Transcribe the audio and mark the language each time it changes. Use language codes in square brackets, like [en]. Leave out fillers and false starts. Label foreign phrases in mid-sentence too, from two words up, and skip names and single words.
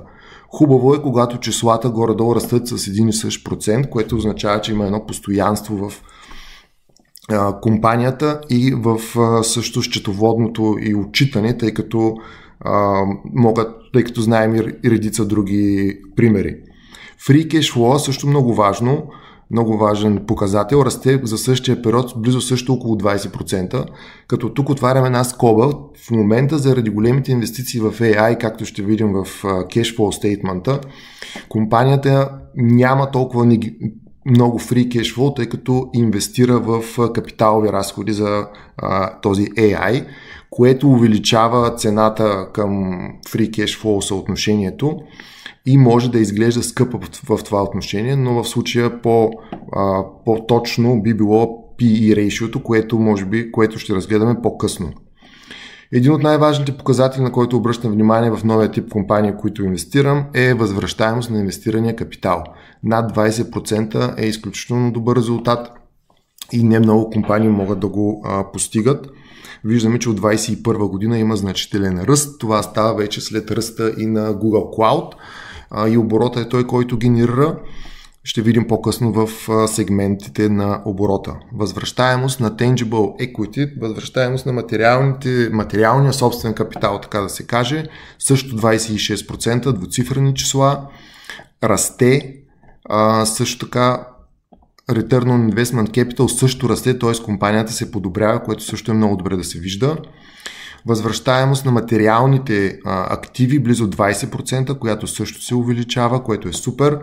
[bg] Хубаво е, когато числата горе-долу растат с един и същ процент, което означава, че има едно постоянство в компанията и в също счетоводното и отчитане, тъй като знаем и редица други примери. [en] Free cash flow [bg] също много важен показател, расте за същия период близо също около 20%, като тук отваряме една скоба. В момента заради големите инвестиции в AI, както ще видим в [en] cash flow statement-а, [bg] компанията няма толкова много [en] free cash flow, [bg] тъй като инвестира в капиталови разходи за този AI, което увеличава цената към [en] free cash flow [bg] съотношението и може да изглежда скъпо в това отношение, но в случая по-точно би било [en] PE ratio-то, [bg] което ще разгледаме по-късно. Един от най-важните показатели, на който обръщам внимание в новия тип компания, които инвестирам, е възвръщаемост на инвестирания капитал. Над 20% е изключително добър резултат и не много компании могат да го постигат. Виждаме, че от 2021 година има значителен ръст. Това става вече след ръста и на Google Cloud и оборота е той, който генерира. Ще видим по-късно в сегментите на оборота. Възвръщаемост на [en] tangible equity, [bg] възвръщаемост на материалния собствен капитал, така да се каже, също 26%, двуцифрени числа, расте, също така [en] Return on Investment Capital [bg] също расте, т.е. компанията се подобрява, което също е много добре да се вижда. Възвръщаемост на материалните активи близо 20%, която също се увеличава, което е супер.